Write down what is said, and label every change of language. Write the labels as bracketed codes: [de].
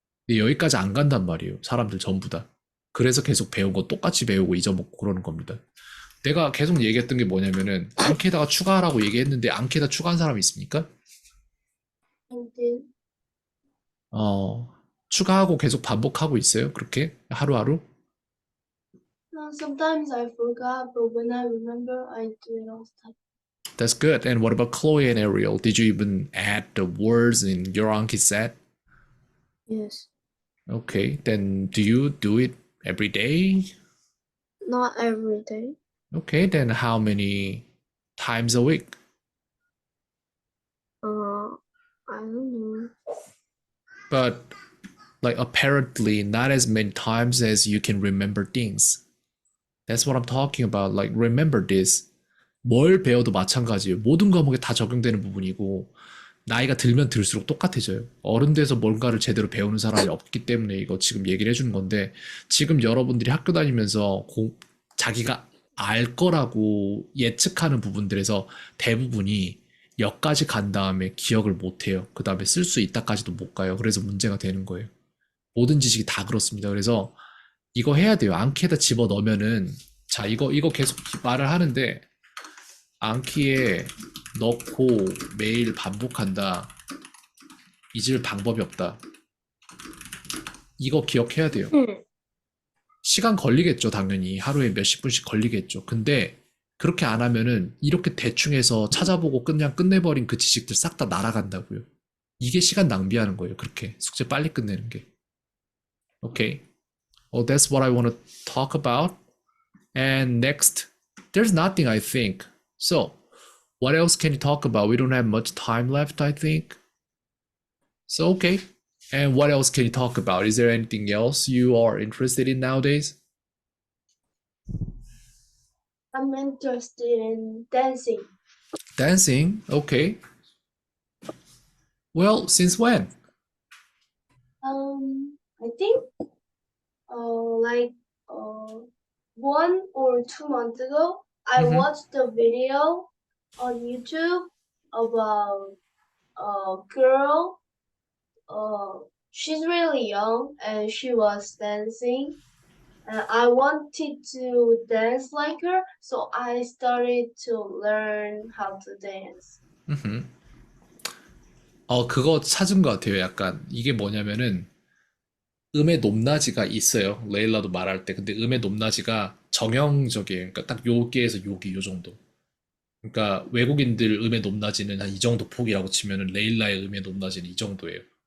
[ko] 근데 여기까지 안 간단 말이에요, 사람들 전부 다. 그래서 계속 배운 거 똑같이 배우고 잊어먹고 그러는 겁니다. 내가 계속 얘기했던 게 뭐냐면은 앙케다가 추가하라고 얘기했는데 앙케다 추가한 사람이 있습니까? [en] and [ko] 추가하고 계속 반복하고 있어요, 그렇게 하루하루? [en] Sometimes I forgot, but when I remember, I do it all the time. That's good. And what about Chloe and Ariel? Did you even add the words in your Anki set? Yes. Okay, then do you do it every day? Not every day. Okay, then how many times a week? I don't know. But like apparently not as many times as you can remember things. That's what I'm talking about. Like remember this. [ko] 뭘 배워도 마찬가지예요. 모든 과목에 다 적용되는 부분이고 나이가 들면 들수록 똑같아져요. 어른 돼서 뭔가를 제대로 배우는 사람이 없기 때문에 이거 지금 얘기를 해주는 건데 지금 여러분들이 학교 다니면서 자기가 알 거라고 예측하는 부분들에서 대부분이 역까지 간 다음에 기억을 못 해요. 그 다음에 쓸 수 있다까지도 못 가요. 그래서 문제가 되는 거예요. 모든 지식이 다 그렇습니다. 그래서 이거 해야 돼요. 안키에다 집어 넣으면은 자 이거 계속 말을 하는데 안키에 넣고 매일 반복한다. 잊을 방법이 없다. 이거 기억해야 돼요. 시간 걸리겠죠, 당연히. 하루에 몇십 분씩 걸리겠죠. 근데 그렇게 안 하면은 이렇게 대충 해서 찾아보고 그냥 끝내버린 그 지식들 싹 다 날아간다고요. 이게 시간 낭비하는 거예요. 그렇게 숙제 빨리 끝내는 게. [en] Okay. Well, that's what I want to talk about. And next, there's nothing I think. So, what else can you talk about? We don't have much time left, I think. So, okay. And what else can you talk about? Is there anything else you are interested in nowadays? I'm interested in dancing. Dancing? Okay. Well, since when? I think like 1 or 2 months ago, I Mhm. watched a video on YouTube about a girl. She's really young and she was dancing. And I wanted to dance like her, so I started to learn how to dance. [ko] 그거 찾은 것 같아요. 약간 이게 뭐냐면은 음의 높낮이가 있어요. 레일라도 말할 때. 근데 음의 높낮이가 정형적이에요. 그러니까 딱 여기에서 여기 요 정도. 그러니까 외국인들 음의 높낮이는 한 이 정도 폭이라고 치면은 레일라의 음의 높낮이는 이 정도예요.